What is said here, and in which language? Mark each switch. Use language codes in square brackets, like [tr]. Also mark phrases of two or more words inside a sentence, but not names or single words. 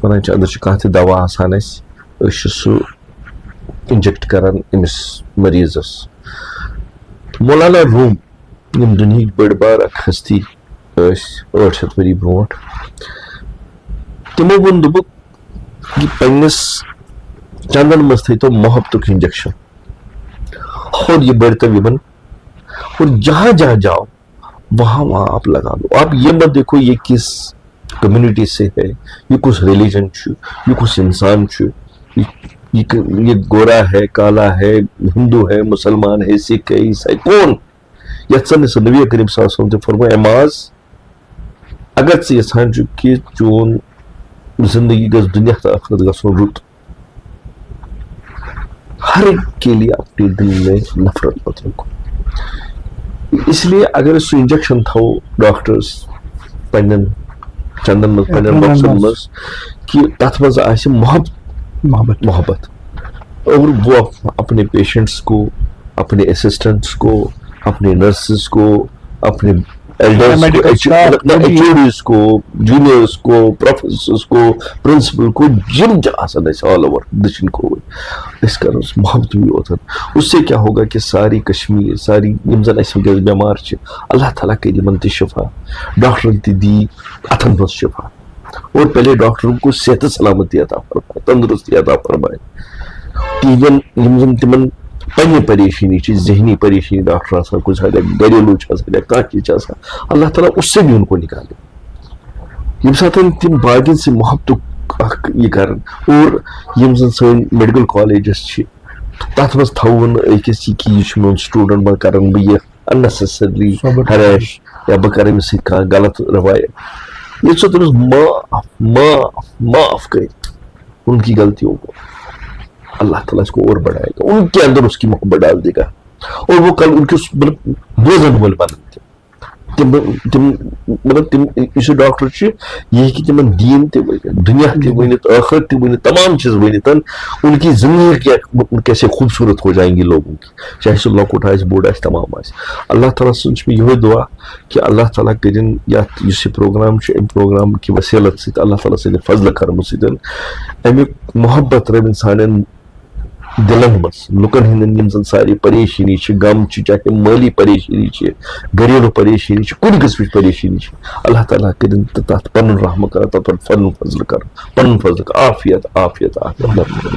[ks] وَنان چھِ أندٕرۍ چھُ کانٛہہ تہِ دَوا آسان اَسہِ أسۍ چھِ سُہ اِنجَکٹ کَران أمِس مٔریٖضَس مولانا روٗم یِم دُنہِکۍ بٔڑۍ بار اَکھ ہستی ٲسۍ 800 ؤری برونٛٹھ تِمو ووٚن دوٚپُکھ یہِ پنٛنِس چندن منٛز تھٲیتو محبتُک اِنجَکشن [ur] اور یہ بڑھتا وِبن اور جہاں جہاں جاؤ وہاں وہاں آپ لگا دو. آپ یہ مت دیکھو یہ کس کمیونٹی سے ہے, یہ کس ریلیجن چھُ, یہ کس انسان چھُ, یہ گورا ہے, کالا ہے, ہندو ہے, مسلمان ہے, سکھ ہے, [ks] عیسائی, کون یتھ زن نبی کریم صلی اللہ علیہ وسلم تہِ فرموو اعماز اگر ژٕ یژھان چھُکھ کہِ چون زندگی گژھِ دُنیا تہٕ ٲخرت گژھُن رُت, [ur] ہر ایک کے لیے اپنے دل میں نفرت مت رکھو. اس لیے اگر [ks] أسۍ سُہ انجیکشن تھاوو ڈاکٹرس پننٮ۪ن چندن منٛز پننٮ۪ن بۄکسن منٛز کہ تتھ منٛز آسہِ محبت [ur] اور وہ اپنے پیشنٹس کو, اپنے اسسٹنٹس کو, اپنے نرسز کو, اپنے ایلڈرس کو, ایچ کو, جونیئرس کو, پروفیسرس کو, پرنسپل کو, [ks] جم آسان اَسہِ [en] all over [ks] دٔچھِنۍ کھووٕرۍ أسۍ کرو محبت بھی اوتن. [ur] اس سے کیا ہوگا کہ ساری کشمیر, ساری [ks] یِم زن اَسہِ وٕنکٮ۪س بٮ۪مار چھِ, اللہ تعالیٰ کٔرِ یِمن تہِ شفا, ڈاکٹرن تہِ دی اتھن منٛز شفا, [ur] اور پہلے ڈاکٹرن کو صحت سلامتی عطا فرمائے, تندرستی عطا فرمائے. [ks] تِہنٛدٮ۪ن یِم زن تِمن پننہِ پریشٲنی چھِ, ذہنی پریشٲنی ڈاکٹر آسان کُنہِ ساتہٕ, گریلوٗ چھِ آسان یا کانٛہہ چیٖز چھِ آسان, [ur] اللہ تعالیٰ اس سے بھی ان کو نکالے. [ks] ییٚمہِ ساتہٕ تِم باقین سۭتۍ محبتُک اکھ یہِ کرن, اور یِم زن سٲنۍ میڈِکل کالیجز چھِ تتھ منٛز تھاوو نہٕ أکِس یہِ کہِ یہِ چھُ میون سٹوٗڈنٹ, وۄنۍ کرن بہٕ یہِ [en] unnecessarily harass [ks] یا بہٕ کرٕ أمِس سۭتۍ کانٛہہ غلط روایت. ییٚلہِ سۄ تٔمِس معاف کرِ [ur] ان کی غلطیوں کو, اللہ تعالیٰ اس کو اور بڑھائے گا, ان کے اندر اس کی محبت ڈال دے گا, اور وہ کل ان کے [ks] بوزن وٲلۍ بنن مطلب تِم یُس یہِ ڈاکٹر چھُ یہِ ہیٚکہِ تِمن دیٖن تہِ ؤنِتھ, دُنیا تہِ ؤنِتھ, ٲخرت تہِ ؤنِتھ, تمام چیٖز ؤنِتھ, [ur] ان کی زندگی کیسے خوبصورت ہو جائیں گی لوگوں کی, چاہے [ks] سُہ لۄکُٹ آسہِ بوٚڑ آسہِ تمام آسہِ. اللہ تعالیٰ سُنٛد چھُ مےٚ یِہوے دُعا کہِ اللہ تعالیٰ کٔرِنۍ یتھ یُس یہِ پروگرام چھُ امہِ پروگرام کہِ وسیلت سۭتۍ اللہ تعالیٰ سٕنٛدِ فضلہٕ کرمہٕ سۭتۍ امیُک محبت رٔوِنۍ سانٮ۪ن دلن منٛز, لُکن ہٕنٛدٮ۪ن یِم زن سارے پریشٲنی چھِ, غم چھِ, چاہے مٲلی پریشٲنی چھِ, گریلوٗ پریشٲنی چھِ, کُنہِ قٕسمٕچ پریشٲنی چھِ, اللہ تعالیٰ کٔرِنۍ تہٕ تتھ پنُن رحمت کرن, تتھ پٮ۪ٹھ پنُن فضلہٕ کرن, پنُن فضلہٕ عافیت عافیت عافیت.